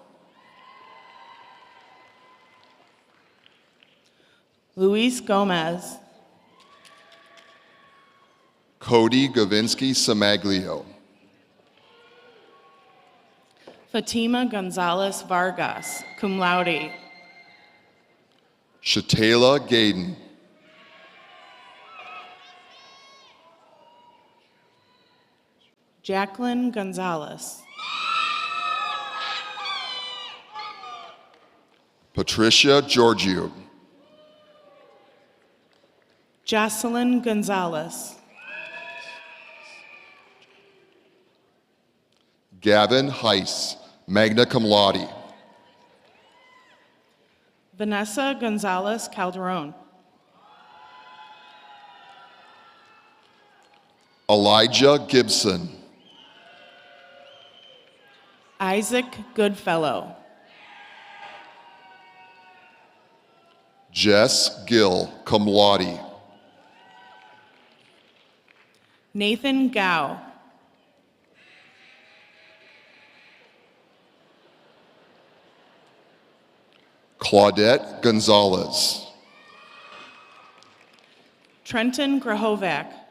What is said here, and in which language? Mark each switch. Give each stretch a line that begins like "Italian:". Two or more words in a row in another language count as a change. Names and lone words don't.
English: Luis Gomez. Cody Gavinsky Samaglio. Fatima Gonzalez Vargas,
Latin: cum laude.
English: Shatayla Gaden. Jacqueline Gonzalez. Patricia Giorgio. Jocelyn Gonzalez. Gavin Heiss,
Latin: magna cum laude.
English: Vanessa Gonzalez Calderon. Elijah Gibson. Isaac Goodfellow. Jess Gill,
Latin: cum laude.
English: Nathan Gao. Claudette Gonzalez. Trenton Grahovac.